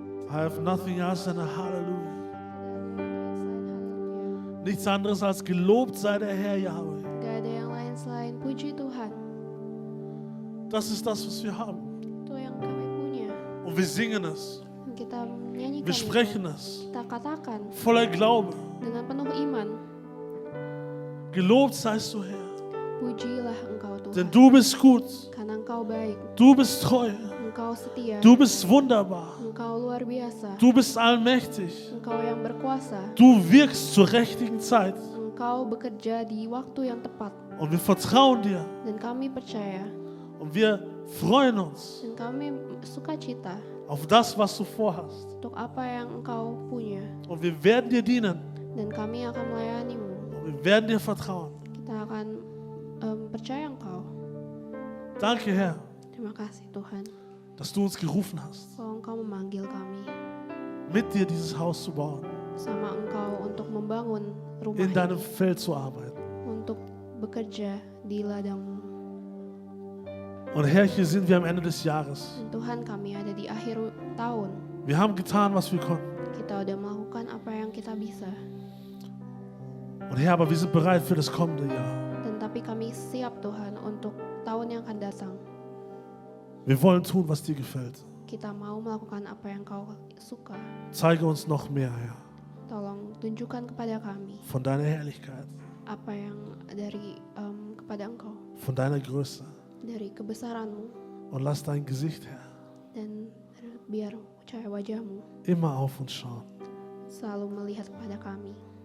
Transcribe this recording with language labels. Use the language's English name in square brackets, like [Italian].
[English] I have nothing else than a hallelujah. [German] Nichts anderes als gelobt sei der Herr Yahweh. [Indonesian] Gak ada yang lain selain puji Tuhan. [German] Das ist das, was wir haben. [Indonesian] Itu yang kami punya. [German] Und wir singen es. [Indonesian] Kita menyanyikan [German] Wir [Indonesian] itu. [German] sprechen es. [Indonesian] Kita katakan [German] Voller Glaube. [Indonesian] dengan penuh iman. [German] Gelobt seist du, Herr. [Indonesian] Pujilah Engkau Tuhan. [German] Denn du bist gut. [Indonesian] Karena Engkau baik. [German] Du bist treu. [Indonesian] Engkau setia. [German] Du bist wunderbar. [Indonesian] Engkau luar biasa. [German] Du bist allmächtig. [Indonesian] Engkau yang berkuasa. [German] Du wirkst zur richtigen Zeit. [Indonesian] Engkau bekerja di waktu yang tepat. [German] Und wir vertrauen dir. [Indonesian] Dan kami percaya. [German] Und wir freuen uns [Indonesian] Dan kami sukacita [German] auf das, was du vorhast. [Indonesian] untuk apa yang Engkau punya. [German] Und wir werden dir dienen. [Indonesian] Dan kami akan melayanimu. [German] Und wir werden dir vertrauen. [Indonesian] Kita akan percaya Engkau. [German] Danke, Herr, [Indonesian] Terima kasih Tuhan. [German] dass du uns gerufen hast, [Indonesian] Bahwa Engkau memanggil kami. [German] mit dir dieses Haus zu bauen, [Indonesian] Sama Engkau untuk membangun rumah [German] in deinem [Indonesian] ini. [German] Feld zu arbeiten. [Indonesian] Untuk bekerja di ladangmu. [German] Und Herr, hier sind wir am Ende des Jahres. [Indonesian] Dan Tuhan, kami ada di akhir tahun. [German] Wir haben getan, was wir konnten. [Indonesian] Kita udah melakukan apa yang kita bisa. [German] Und Herr, aber wir sind bereit für das kommende Jahr. [Indonesian] Dan tapi kami siap Tuhan untuk tahun yang akan datang. [German] Wir wollen tun, was dir gefällt. [Indonesian] Kita mau melakukan apa yang Kau suka. [German] Zeige uns noch mehr, Herr, [Indonesian] Tolong tunjukkan kepada kami [German] von deiner Herrlichkeit, [Indonesian] apa yang dari kepada Engkau, [German] von deiner Größe. [Indonesian] dari kebesaran-Mu, [German] Und lass dein Gesicht, Herr, [Indonesian] dan biar cahaya wajah-Mu [German] immer auf uns schauen. [Indonesian] selalu melihat kepada kami.